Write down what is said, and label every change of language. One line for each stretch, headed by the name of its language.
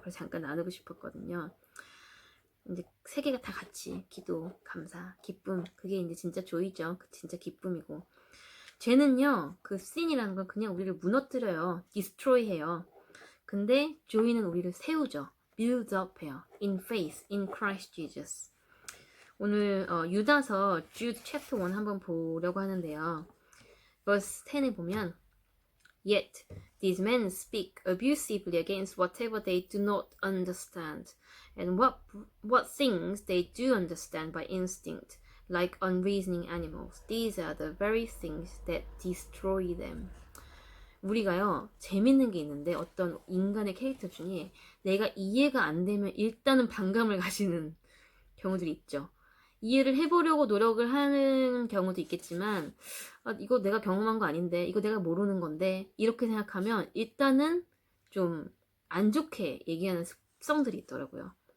Korean: 그래서 잠깐 나누고 싶었거든요. 이제 세 개가 다 같이, 기도, 감사, 기쁨, 그게 이제 진짜 조이죠. 진짜 기쁨이고. 죄는요, sin이라는 건 그냥 우리를 무너뜨려요. destroy 해요. 근데 joy는 우리를 세우죠.
English: build up 해요. in faith, in Christ Jesus.
Korean: 오늘 유다서 Jude chapter 1 한번 보려고 하는데요.
English: verse 10에 보면 Yet these men speak abusively against whatever they do not understand, and what things they do understand by instinct, like unreasoning animals. These are the very things that destroy them.
Korean: 우리가요, 재밌는 게 있는데 어떤 인간의 캐릭터 중에 내가 이해가 안 되면 일단은 반감을 가지는 경우들이 있죠. 이해를 해보려고 노력을 하는 경우도 있겠지만, 이거 내가 경험한 거 아닌데, 이거 내가 모르는 건데, 이렇게 생각하면 일단은 좀 안 좋게 얘기하는 습성들이 있더라고요.